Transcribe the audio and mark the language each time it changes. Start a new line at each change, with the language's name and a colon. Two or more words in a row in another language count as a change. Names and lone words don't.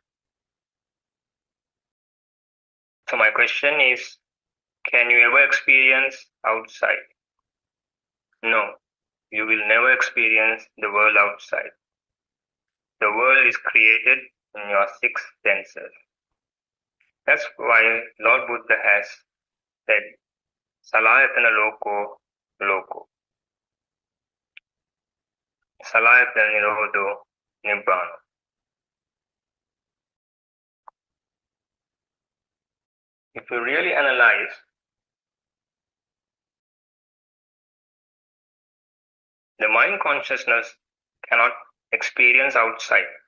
English: So my question is, can you ever experience outside? No, you will never experience the world outside. The world is created in your six senses. That's why Lord Buddha has said,
Pali: Salayatana loko loko. Salayatana nirodho nibbana.
English: If you really analyze, the mind consciousness cannot experience outside.